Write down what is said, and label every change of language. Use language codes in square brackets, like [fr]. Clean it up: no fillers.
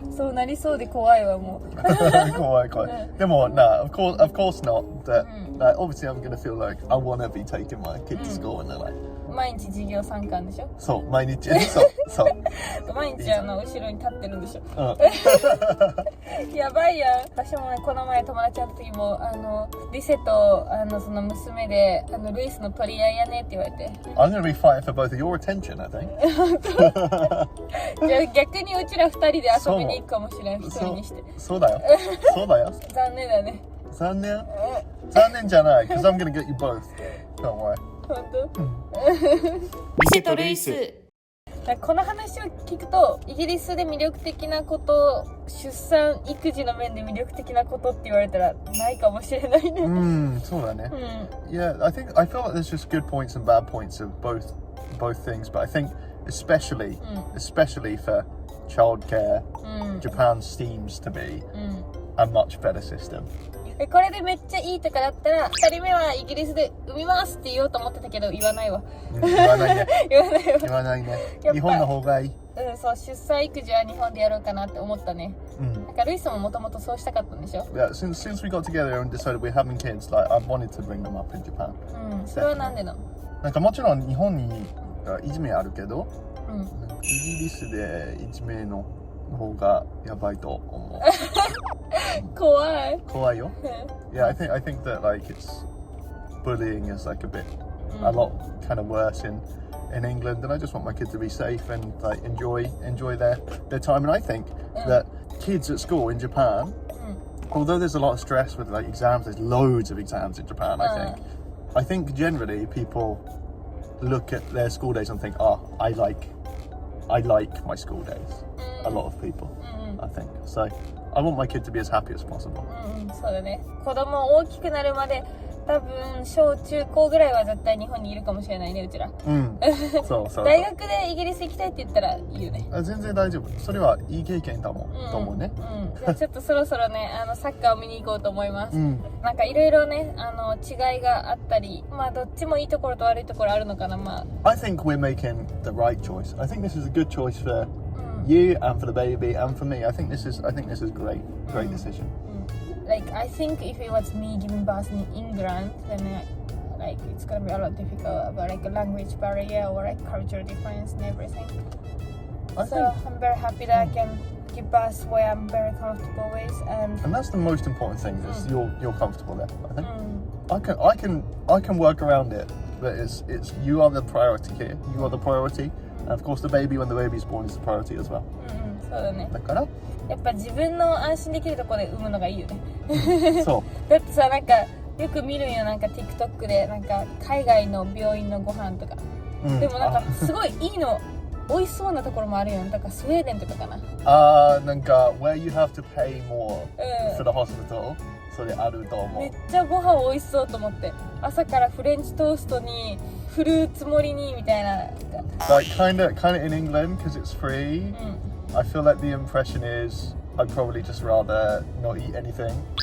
[ja] そうなりそうで怖いわもう。怖い。でも [en] of course not. But obviously I'm gonna feel like I wanna be taking my kid to school and they're like. [ja] 毎日授業参観でしょ？そう、毎日。そう。毎日後ろに立ってるんでしょ？やばいやん。私もね、この前友達の時もリセとその娘でルイスの取り合いやねって言われて [en] I'm gonna be fighting for both of your attention, I think. [ja] じゃあ逆にうちら2人で遊びに行くかもしれん、1人にして。そうだよ。そうだよ。残念だね。残念じゃない [en] because I'm gonna get you both. Don't worry. [ja] 本当？リセとルイス。この話を聞くとイギリスで魅力的なこと、出産育児の面で魅力的なことって言われたらないかもしれないね。そうだね。 [en] Yeah, I feel like there's just good points and bad points of both things, but I think especially for childcare, Japan seems to be a much better system. [ja] これでめっちゃいいとかだったら2人目はイギリスで産みますって言おうと思ってたけど言わないわ。言わないね。言わないね。日本の方がいい。そう、出産育児は日本でやろうかなって思ったね。なんかルイスももともとそうしたかったんでしょ？ [en] Yeah, since we got together and decided we're having kids, like I wanted to bring them up in Japan. [ja] それはなんでなの？なんかもちろん日本にいじめあるけど、イギリスでいじめの方がやばいと思う。怖いよ。 [en] Yeah, I think that like it's bullying is like a lot kind of worse in England, and I just want my kids to be safe and like enjoy their time. And I think that kids at school in Japan, although there's a lot of stress with like exams, there's loads of exams in Japan. I think generally people look at their school days and think, oh, I like my school days. A lot of people, I think. So I want my kid to be as happy as possible. [ja] そうだね。子供大きくなるまで多分小中高ぐらいは絶対日本にいるかもしれないね、うちら。そう大学でイギリス行きたいって言ったらいいよね。全然大丈夫。それはいい経験だもん、と思うね。じゃあちょっとそろそろね、サッカーを見に行こうと思います。なんかいろいろね、違いがあったり、まあどっちもいいところと悪いところあるのかな、まあ。 [en] I think we're making the right choice. I think this is a good choice for you and for the baby and for me. I think this is great decision. Like I think if it was me giving birth in England, then like it's gonna be a lot difficult about like a language barrier or like cultural difference and everything. So I'm very happy that I can give birth where I'm very comfortable with, and that's the most important thing is you're comfortable there. I think I can work around it, but it's you are the priority here. You are the priority, and of course the baby when the baby is born is the priority as well. [ja] そうだね。だからやっぱ自分の安心できるところで産むのがいいよね。そうだってさ、なんかよく見るんよ、なんか TikTok でなんか海外の病院のご飯とか、でもなんかすごいいいの美味しそうなところもあるよ。だからスウェーデンとかかな。なんか [en] where you have to pay more for the hospital、 [ja] それあると思う。めっちゃご飯美味しそうと思って、朝からフレンチトーストにフルーツ盛りにみたいな。 [en] Like kind of in England because it's free. I feel like the impression is I'd probably just rather not eat anything.